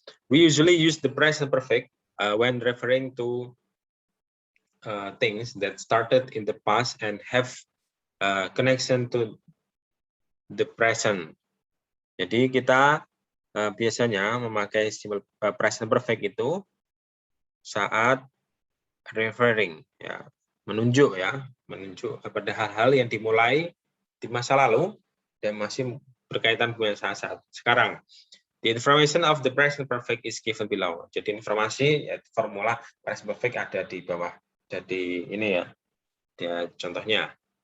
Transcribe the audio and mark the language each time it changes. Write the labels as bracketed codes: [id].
[en] We usually use the present perfect when referring to things that started in the past and have connection to the present. [id] Jadi kita biasanya memakai simbol present perfect itu saat referring, ya, menunjuk pada hal-hal yang dimulai di masa lalu dan masih berkaitan dengan saat sekarang. [en] The information of the present perfect is given below. [id] Jadi informasi formula present perfect ada di bawah. Jadi ini ya, dia contohnya.